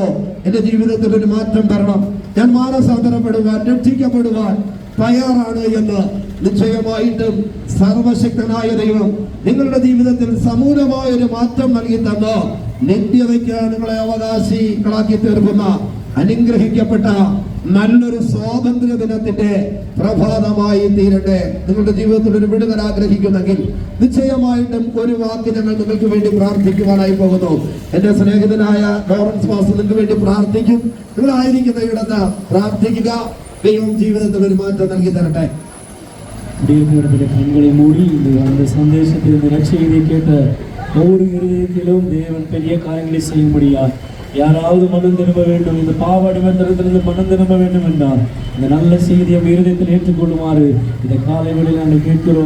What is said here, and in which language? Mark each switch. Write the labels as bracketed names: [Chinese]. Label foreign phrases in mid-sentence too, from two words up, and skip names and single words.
[Malayalam] എന്റെ ജീവിതത്തിൽ ഒരു മാറ്റം തരണം, ഞാൻ മാനസാന്തരപ്പെടുവാൻ, രക്ഷിക്കപ്പെടുവാൻ തയ്യാറാണ് എന്ന് നിശ്ചയമായിട്ടും സർവശക്തനായ ദൈവം നിങ്ങളുടെ ജീവിതത്തിൽ സമൂലമായ ഒരു മാറ്റം നൽകി തന്ന് നിത്യതയ്ക്ക് നിങ്ങളെ അവകാശികളാക്കി തീർക്കുന്ന അനുഗ്രഹിക്കപ്പെട്ട നല്ലൊരു സ്വാതന്ത്ര്യ ദിനത്തിന്റെ പ്രഭാതമായി തീരട്ടെ. നിങ്ങളുടെ ജീവിതത്തിൽ ഒരു വിടുതൽ ആഗ്രഹിക്കുന്നെങ്കിൽ നിശ്ചയമായിട്ടും ഒരു വാക്ക് ഞങ്ങൾ നിങ്ങൾക്ക് വേണ്ടി പ്രാർത്ഥിക്കുവാനായി പോകുന്നു. എന്റെ സ്നേഹിതനായ ലോറൻസ് മാസ്റ്റർ നിങ്ങൾക്ക് വേണ്ടി പ്രാർത്ഥിക്കും. നിങ്ങളായിരിക്കുന്ന ഇടത്ത് പ്രാർത്ഥിക്കുക. ദൈവം ജീവിതത്തിൽ ഒരു മാറ്റം നൽകി തരട്ടെ. [Tamil] கண்களை மூடி அந்த சந்தேசத்தில் இந்த நற்செய்தியை கேட்ட ஒவ்வொரு இருதயத்திலும் தேவன் பெரிய காரியங்களை செய்யும்படியா யாராவது மனம் திரும்ப வேண்டும், இந்த பாவ அடிமத்தனத்திலிருந்து மனம் திரும்ப வேண்டும் என்றால் இந்த நல்ல செய்தியை இருதயத்தில் ஏற்றுக்கொள்ளுமாறு இந்த காலை வேளையில் நாங்கள் கேட்கிறோம்.